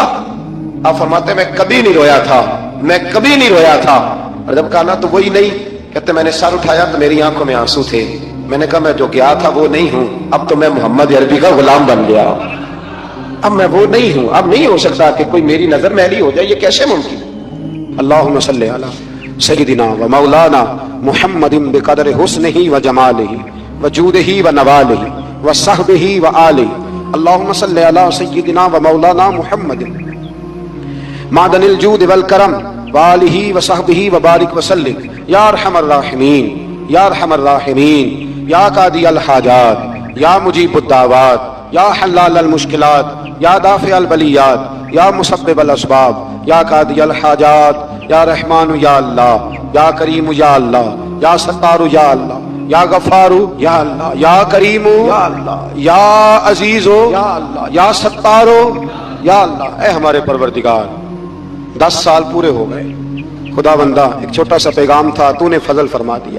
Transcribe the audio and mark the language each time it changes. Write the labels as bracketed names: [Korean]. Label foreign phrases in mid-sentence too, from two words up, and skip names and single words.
[Hindi] आप फरमाते मैं कभी नहीं रोया था, मैं कभी नहीं रोया था। और जब कहा ना तो वही नहीं, कहते मैंने सर उठाया तो मेरी आंखों में आंसू थे। मैंने कहा मैं जो गया था वो नहीं हूं, अब तो मैं मोहम्मद अरबी का गुलाम बन गया, अब मैं वो नहीं हूं। अब नहीं हो सकता कि कोई मेरी नजर मैली हो जाए, ये कैसे मुमकिन? [Arabic] اللهم صل على سيدنا ومولانا محمد بقدر حسنه وجماله وجوده ونواله وصحبه وآله. اللهم صل على سيدنا ومولانا محمد معدن الجود والكرم وآله وصحبه وبارك وسلم يا أرحم الراحمين يا أرحم الراحمين يا قاضي الحاجات يا مجيب الدعوات يا حلال المشكلات يا دافع البليات يا مسبب الأسباب يا قاضي الحاجات يا رحمن يا الله يا كريم يا الله يا ستار يا الله يا غفار يا الله يا كريم يا الله يا عزيز يا الله يا ستار يا الله. [Hindi] ऐ हमारे परवरदिगार 10 साल पूरे हो गए, खुदा बंदा एक छोटा सा पैगाम था, तूने फजल फरमा दिया।